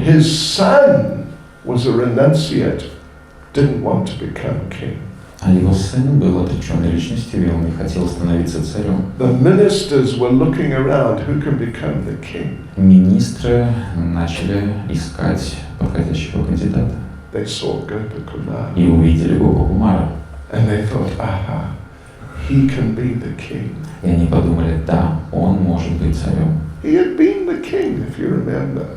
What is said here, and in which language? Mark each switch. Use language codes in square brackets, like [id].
[en] His son was a renunciate, didn't want to become king. [ru] А его сын был отреченной личностью, и он не хотел становиться царем. [en] The ministers were looking around who can become the king. [ru] Министры начали искать подходящего кандидата. [en] They saw Gopakuma [ru] И увидели Гопакумара. [en] and they thought, aha, he can be the king. [ru] И они подумали, да, он может быть царем. [en] He had been the king, if you remember.